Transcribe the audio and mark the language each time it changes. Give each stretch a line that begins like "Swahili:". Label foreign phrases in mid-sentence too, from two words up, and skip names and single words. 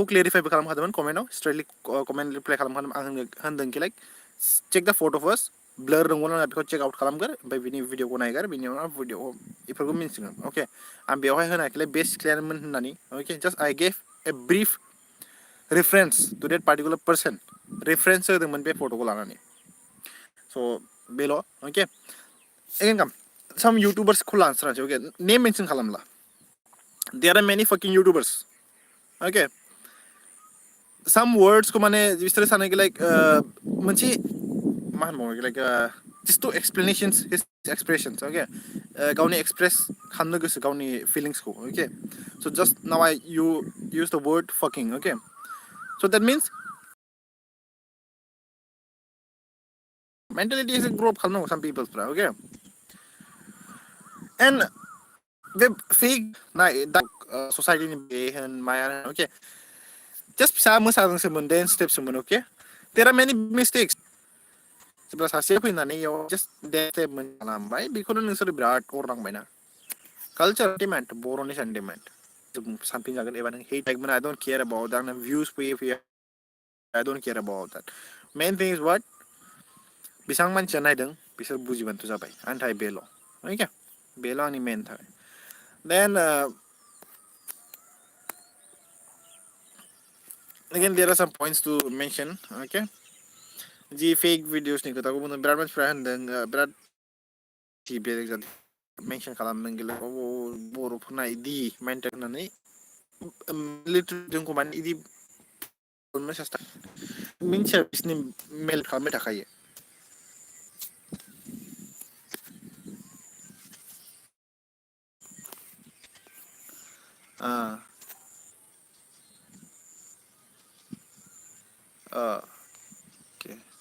Bodo: क्लियारिफाइबो खालामखादोंमोन कमेन्टआव स्ट्रेटलि कमेन्ट रिप्लाइ खालामखादों आं होनदों कि लाइक
English: check the photo first blur
Bodo: दंमोन आंना बेखौ
English: check out
Bodo: खालामगोर ओमफ्राय बिनि भिडिअखौ नायगोर बिनि उनाव भिडिअ बेफोरखौ मिन्थिगोन अके आं बेवहाय होनायखैलाय बेस्ट सिख्लायानोमोन होननानै अके
English: just I gave a brief reference to that particular person
Bodo: रेफारेन्स होदोंमोन बे फट'खौ लानानै स' बेल' अके
English: again come some
Bodo: इउटुबार्सखौ लानस्रानोसै अके
English: name mention
Bodo: खालामला
English: there are many fucking YouTubers
Bodo: अके
English: some words
Bodo: माने बिसोरो सानो लाइक मोनसे मा होनबावो
English: लाइक just to explanations his expressions okay
Bodo: गावनि एक्सप्रेस खालामनो गोसो गावनि फिलिंसखौ
English: okay so just now you use the word fucking okay so that means mentality is a grow up खालामनांगौ some people's okay and the fake society
Bodo: नि बे होन माया
English: okay just
Bodo: फिसा मोसादोंसोमोन
English: dance steps okay there are many mistakes
Bodo: जेब्ला सासे फैनानै इयाव जास्ट डेट खालामबाय बेखौनो नोंसोर बिराद अरनांबायना
English: culture sentiment
Bodo: बर'नि सेन्टिमेन्ट सानफिनजागोन एबा नों
English: hate like I don't care about
Bodo: आंना भिउस फैयो
English: I don't care about that main thing is what
Bodo: बेसेबां मानसिया नायदों बिसोर बुजिबानोथ' जाबाय आंनि थाखाय बेल' अके बेल' आंनि मेन थाखाय देन
English: again there are some points to mention okay जि fake videos
Bodo: खोथाखौ बुंदों बिराद मानसिफ्रा होनदों बिराद बेलेग मेनसन खालामदों गेले बर'फोरना इदि मेन्टेन होननानै लिटारेलि जोंखौ माने इदि सेस्था मिन्थिया बिसोरनि मेल खालामबाय थाखायो okay